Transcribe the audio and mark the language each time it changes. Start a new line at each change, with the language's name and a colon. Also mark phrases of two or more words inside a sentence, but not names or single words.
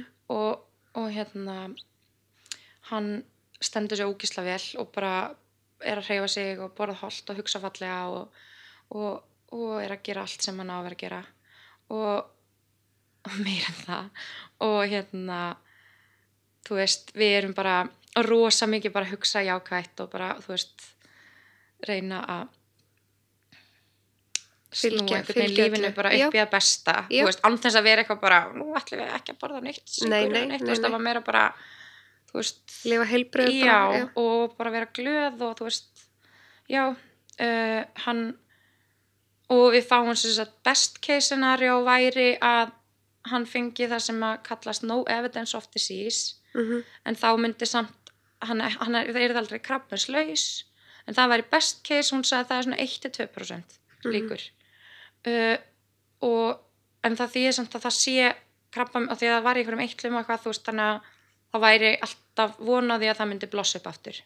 Icelandic: og hérna hann stendur sér ógeðslega vel og bara er að hreyfa sig og borða hollt og hugsa fallega og er að gera allt sem hann á að vera að gera og meira en það og hérna þú veist, við erum bara rosa mikið bara að hugsa jákvætt og bara, þú veist, reyna að snúa einhvern veginn lífinu öllu. bara Já. upp í að besta Já. þú veist, án þess að vera eitthvað bara nú ætlum við ekki að borða neitt sykur Nei, eða nei, neitt, nei, þú veist, nei. það var meira bara þú veist, Lifa heilbrigð já, bara, og bara vera glöð og þú veist, já hann og við fáum þess að
English: best case scenario
Icelandic: væri að hann fengi það sem að kallast
English: no evidence of disease Mhm.
Icelandic: en þá myndi samt það er aldrei krabbameinslaus en það væri
English: best case,
Icelandic: hún sagði að það er svona 1-2% líkur en það þýðir samt að það sé krabbamein, og því að það var í einhverjum eitlum og eitthvað, þú veist, þannig að það væri alltaf vonaði að það myndi blossa upp aftur